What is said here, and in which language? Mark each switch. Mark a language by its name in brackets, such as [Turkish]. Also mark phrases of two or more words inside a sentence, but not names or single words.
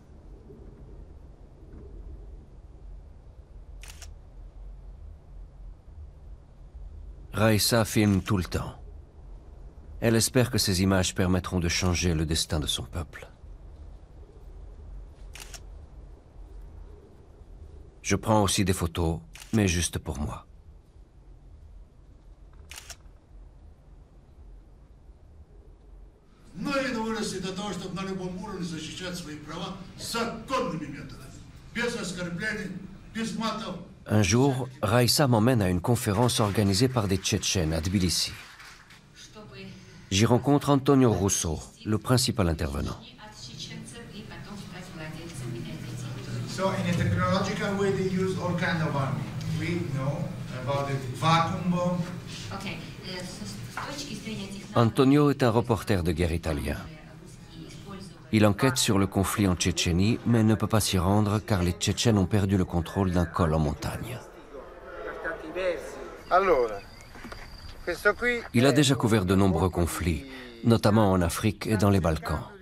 [French] Raisa filme tout le temps. Elle espère que ces images permettront de changer le destin de son peuple. Je prends aussi des photos, mais juste pour moi. [Russian] Многие выросли до того, чтобы на любом уровне защищать свои права законными методами, без оскорблений, без матов. [French] Un jour, Raisa m'emmène à une conférence organisée par des Tchétchènes à Tbilissi. J'y rencontre Antonio Russo, le principal intervenant. [English] So in a technological way they use all kind of army. We know about the vacuum bomb. Okay. [French] Antonio est un reporter de guerre italien. Il enquête sur le conflit en Tchétchénie, mais ne peut pas s'y rendre car les Tchétchènes ont perdu le contrôle d'un col en montagne. Il a déjà couvert de nombreux conflits, notamment en Afrique et dans les Balkans.